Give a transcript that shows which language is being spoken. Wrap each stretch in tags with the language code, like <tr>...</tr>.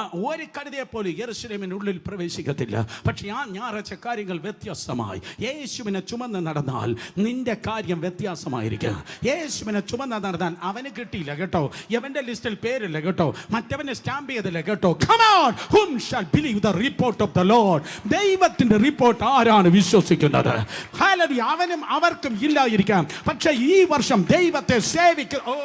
<ml>ഒരു കഴുതയെ പോലും യെരൂശലേമിനുള്ളിൽ പ്രവേശിക്കത്തില്ല. പക്ഷേ ആ ഞായറാഴ്ച കാര്യങ്ങൾ വ്യത്യസ്തമായി. യേശുവിനെ ചുമന്ന് നടന്നാൽ നിന്റെ കാര്യം വ്യത്യാസമായിരിക്കും. യേശുവിനെ ചുമന്ന് നടന്നാൽ അവന് കിട്ടിയില്ല കേട്ടോ, എവന്റെ ലിസ്റ്റിൽ പേരില്ല കേട്ടോ, മറ്റവനെ സ്റ്റാമ്പ് ചെയ്തില്ല കേട്ടോ.</ml> <en>Come on, whom shall believe the report of the Lord?</en> <ml>ദൈവത്തിന്റെ റിപ്പോർട്ട് ആരാണ് വിശ്വസിക്കുന്നത്? ഹല്ലേലൂയ. അവനും അവർക്കും ഇല്ലായിരിക്കാം, പക്ഷേ ഈ വർഷം ദൈവത്തെ സേവിക്കും.</ml>